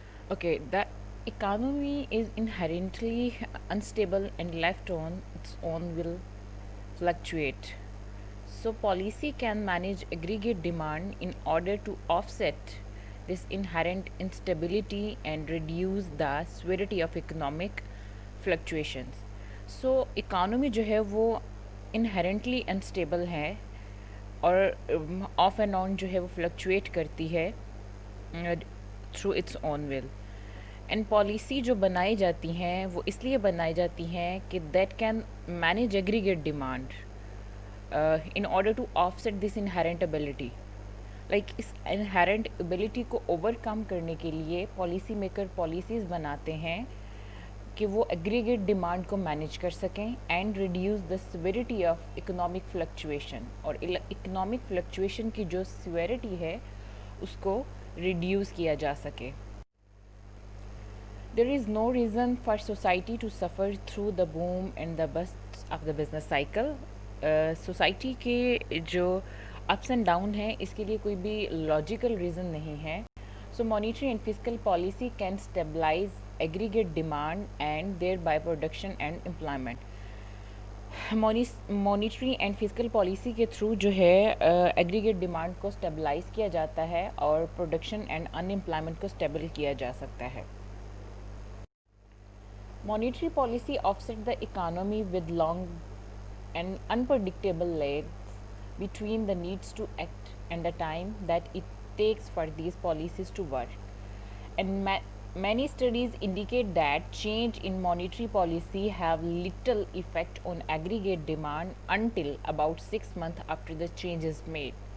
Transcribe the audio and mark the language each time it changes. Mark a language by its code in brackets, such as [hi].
[en] Okay, the economy is inherently unstable and left on its own will fluctuate. So policy can manage aggregate demand in order to offset this inherent instability and reduce the severity of economic fluctuations. [ur] So economy جو ہے وہ [en] inherently unstable [ur] ہے اور of and on جو ہے وہ fluctuate کرتی ہے [en] Through its own will. [ur] And policy جو بنائی جاتی ہیں وہ اس لیے بنائی جاتی ہیں کہ [en] That can manage aggregate demand in order to offset this inherent ability. [ur] Like اس inherent ability کو اوور کم کرنے کے لیے پالیسی میکر پالیسیز بناتے ہیں کہ وہ ایگریگیٹ ڈیمانڈ کو مینیج کر سکیں [en] And reduce the severity of economic fluctuation. [ur] اور اکنامک فلکچویشن کی جو سیویرٹی ہے اس کو ریڈیوز کیا جا سکے. [en] There is no reason for society to suffer through the boom and the bust of the business cycle. [ur] Society کے جو اپس اینڈ ڈاؤن ہیں اس کے لیے کوئی بھی لاجیکل ریزن نہیں ہے. [en] So monetary and fiscal policy can stabilize aggregate demand and thereby production and employment. [ur] Monetary and fiscal policy کے تھرو جو ہے ایگریگیٹ ڈیمانڈ کو اسٹیبلائز کیا جاتا ہے اور پروڈکشن اینڈ ان امپلائمنٹ کو اسٹیبل کیا جا سکتا ہے. [en] Monetary policy offset the economy with long and unpredictable lags between the needs to act and the time that it takes for these policies to work. And many studies indicate that change in monetary policy have little effect on aggregate demand until about 6 months after the change is made.